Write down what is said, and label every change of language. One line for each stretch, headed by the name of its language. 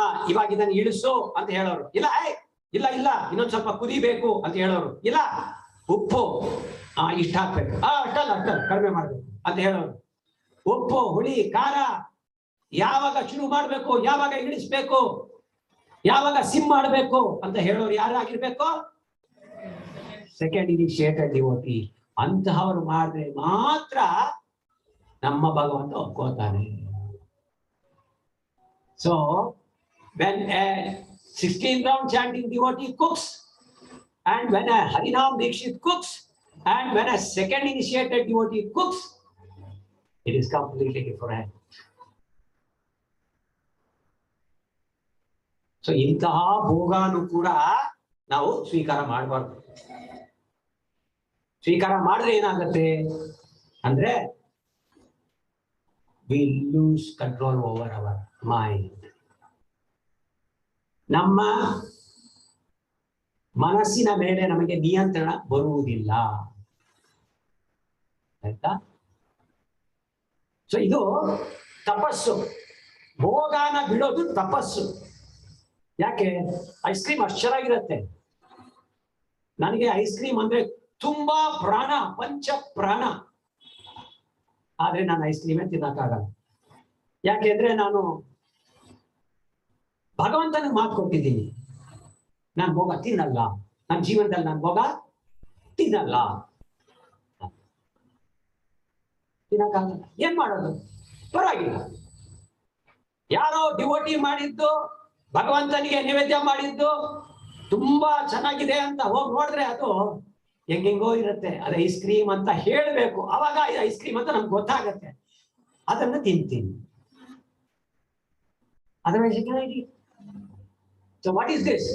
Kannada: ಇವಾಗ ಇದನ್ನು ಇಳಿಸು ಅಂತ ಹೇಳೋರು, ಇಲ್ಲ ಇಲ್ಲ ಇಲ್ಲ ಇನ್ನೊಂದ್ ಸ್ವಲ್ಪ ಕುದಿಬೇಕು ಅಂತ ಹೇಳೋರು, ಇಲ್ಲ ಉಪ್ಪು ಇಷ್ಟ ಹಾಕ್ಬೇಕು, ಅಷ್ಟಲ್ಲ ಕಡಿಮೆ ಮಾಡ್ಬೇಕು ಅಂತ ಹೇಳೋರು, ಉಪ್ಪು ಹುಳಿ ಖಾರ ಯಾವಾಗ ಶುರು ಮಾಡ್ಬೇಕು, ಯಾವಾಗ ಇಳಿಸ್ಬೇಕು, ಯಾವಾಗ ಸಿಮ್ ಮಾಡ್ಬೇಕು ಅಂತ ಹೇಳೋರು ಯಾರಾಗಿರ್ಬೇಕು? Second initiated devotee. ಅಂತಹವರು ಮಾಡಿದ್ರೆ ಮಾತ್ರ ನಮ್ಮ ಭಗವಂತ ಒಪ್ಕೋತಾನೆ.
English: So when a 16 round chanting devotee cooks, and when a Harinam Dikshit cooks, and when a second initiated devotee cooks, it is completely different.
Kannada: So ಇಂತಹ ಭೋಗಾನು ಕೂಡ ನಾವು ಸ್ವೀಕಾರ ಮಾಡಬಾರ್ದು. ಸ್ವೀಕಾರ ಮಾಡಿದ್ರೆ ಏನಾಗುತ್ತೆ ಅಂದ್ರೆ
English: we lose control over our mind.
Kannada: ನಮ್ಮ ಮನಸ್ಸಿನ ಮೇಲೆ ನಮಗೆ ನಿಯಂತ್ರಣ ಬರುವುದಿಲ್ಲ, ಆಯ್ತಾ? ಸೊ ಇದು ತಪಸ್ಸು. ಭೋಗಾನ ಬಿಡೋದು ತಪಸ್ಸು. ಯಾಕೆ? ಐಸ್ ಕ್ರೀಮ್ ಅಷ್ಟು ಚೆನ್ನಾಗಿರುತ್ತೆ. ನನಗೆ ಐಸ್ ಕ್ರೀಮ್ ಅಂದ್ರೆ ತುಂಬಾ ಪ್ರಾಣ, ಪಂಚ ಪ್ರಾಣ. ಆದ್ರೆ ನಾನು ಐಸ್ ಕ್ರೀಮೇ ತಿನ್ನಕ್ಕಾಗಲ್ಲ. ಯಾಕೆಂದ್ರೆ ನಾನು ಭಗವಂತನ ಮಾತು ಕೊಟ್ಟಿದ್ದೀನಿ, ನಾನು ಭೋಗ ತಿನ್ನಲ್ಲ, ನನ್ನ ಜೀವನದಲ್ಲಿ ನಾನು ಭೋಗ ತಿನ್ನಲ್ಲ, ತಿನ್ನಕ್ಕಾಗಲ್ಲ. ಏನ್ ಮಾಡೋದು? ಪರವಾಗಿಲ್ಲ, ಯಾರೋ ಡಿವೋಟಿ ಮಾಡಿದ್ದು, ಭಗವಂತನಿಗೆ ನೈವೇದ್ಯ ಮಾಡಿದ್ದು ತುಂಬಾ ಚೆನ್ನಾಗಿದೆ ಅಂತ ಹೋಗಿ ನೋಡಿದ್ರೆ ಅದು ಹೆಂಗೆಂಗೋ ಇರುತ್ತೆ. ಅದು ಐಸ್ ಕ್ರೀಮ್ ಅಂತ ಹೇಳ್ಬೇಕು, ಅವಾಗ ಐಸ್ ಕ್ರೀಮ್ ಅಂತ ನಮ್ಗೆ ಗೊತ್ತಾಗತ್ತೆ, ಅದನ್ನ ತಿಂತೀನಿ.
English: Otherwise so what is this?